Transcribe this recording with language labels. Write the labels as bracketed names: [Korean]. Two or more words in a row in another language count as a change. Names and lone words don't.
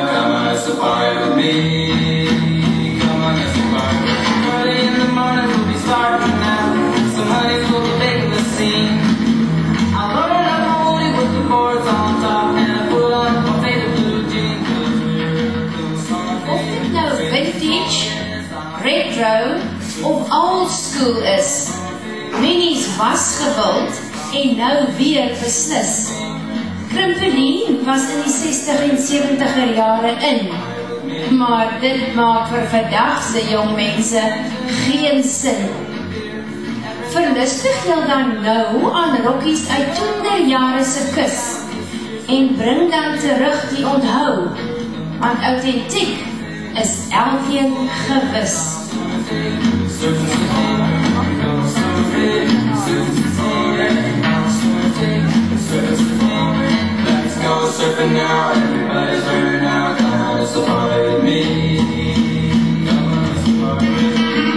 [English] Come on a safari with me. Come on a safari. Early in the morning we'll be starting now. Some honeys will be making the scene. I'll load up my woolly with the boards on top, and I put on my favorite blue jeans. [Afrikaans] Of dit nou vintage, retro of [English] old school [Afrikaans] is, minis was gewild en nou weer beslis. Krimpeline was in die 60 en 70er jare in, maar dit maak vir vandagse jong mense geen sin. Verlustig jou dan nou aan rokkies uit toenderjare se kus en bring dan terug die onthou, want authentiek is elkeen gewis. [English] Let's go surfing now, everybody's learning now. Come on a safari with me. Come on a safari with me.